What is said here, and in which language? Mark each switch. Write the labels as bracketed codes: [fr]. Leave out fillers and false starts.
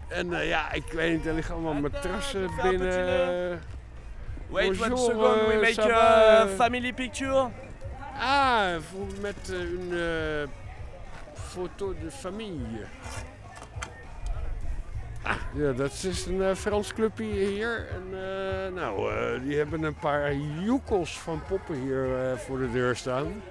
[nl] Ja, ik weet niet, er liggen allemaal matrassen binnen. [en] Wait, [fr] bonjour, [en] one second, we make your family picture. [nl] Ah, met een foto [fr] de famille. [nl] Ah, ja, dat is een Frans clubje hier. En die hebben een paar joekels van poppen hier voor de deur staan.